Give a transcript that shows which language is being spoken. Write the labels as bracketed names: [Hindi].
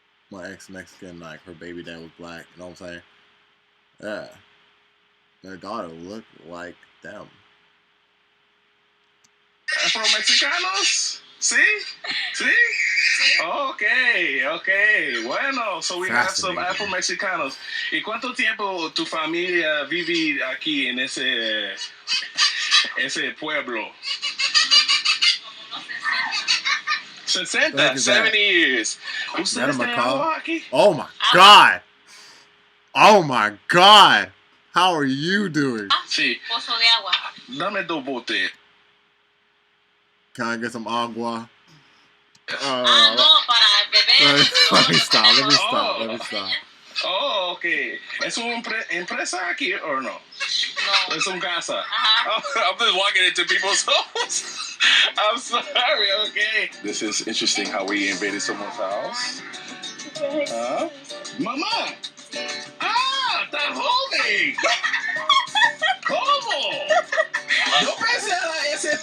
[English] My ex Mexican, like her baby dad was black, you know what I'm saying? Yeah. Their daughter looked like them. [Spanish] Afro-Mexicanos? ¿Sí? ¿Sí? Okay. [English] Bueno, so we have some Afro-Mexicanos. [Spanish] ¿Y cuánto tiempo tu familia vive aquí en ese pueblo? [English] 60, 70 years. [Spanish] ¿Ustedes tienen agua aquí? [English] Oh my God! Oh my God! How are you doing? [Spanish] Sí. Pozo de agua. Dame dos botes. [English] Can I get some agua? [Spanish] No, para beber. [English] Let me stop. [Spanish] Oh, okay. ¿Es una empresa aquí o no? No. Es un casa. [English] I'm just walking into people's homes. I'm sorry, okay. This is interesting how we invaded someone's house. [Spanish] Mamá. Está joven. ¿Cómo? Yo pensé ese